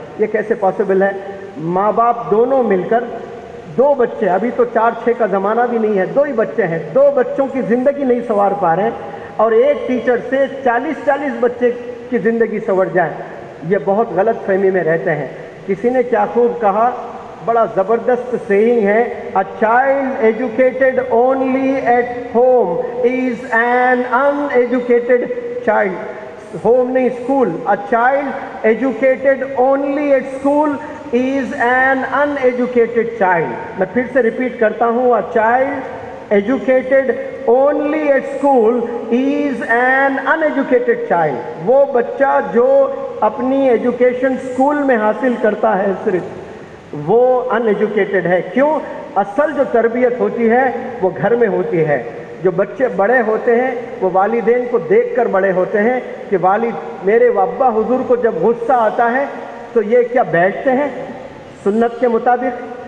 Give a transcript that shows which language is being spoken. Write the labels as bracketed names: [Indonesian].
[Urdu] یہ کیسے پاسبل ہے؟ ماں باپ دونوں مل کر 2 بچے, ابھی تو 4-6 کا زمانہ بھی نہیں ہے, 2 ہی بچے ہیں, 2 بچوں کی زندگی نہیں سنوار پا رہے ہیں, اور ایک ٹیچر سے 40 بچے کی زندگی سنور جائے. یہ بہت غلط فہمی میں رہتے ہیں. کسی نے کیا خوب کہا, بڑا زبردست سیئنگ ہے, [English] a child educated only at home is an uneducated child. [Urdu] Home نہیں, school. [English] A child educated only at school is an uneducated child. [Urdu] میں پھر سے ریپیٹ کرتا ہوں, [English] a child educated only at school is an uneducated child. [Urdu] وہ بچہ جو اپنی ایجوکیشن اسکول میں حاصل کرتا ہے صرف, وہ ان ایجوکیٹڈ ہے. کیوں؟ اصل جو تربیت ہوتی ہے وہ گھر میں ہوتی ہے. جو بچے بڑے ہوتے ہیں وہ والدین کو دیکھ کر بڑے ہوتے ہیں کہ والد میرے ابا حضور کو جب غصہ آتا ہے تو یہ کیا بیٹھتے ہیں سنت کے مطابق؟